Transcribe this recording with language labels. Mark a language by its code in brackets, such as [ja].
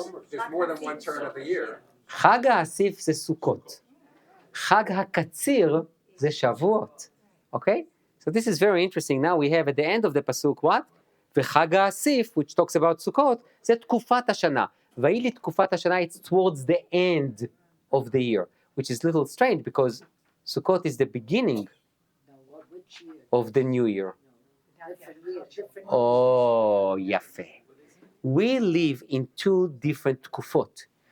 [en] There's more than one turn of the year. [he] חג האסיף זה סוכות. חג הקציר זה שבועות. [en] Okay? So this is very interesting. Now we have at the end of the pasuk what? [he] וחג האסיף, [en] which talks about [he] סוכות, זה תקופת השנה. ויהי לי תקופת השנה, [en] it's towards the end of the year, which is a little strange because Sukkot is the beginning of the new year. Oh, יפה. We live in two different תקופות.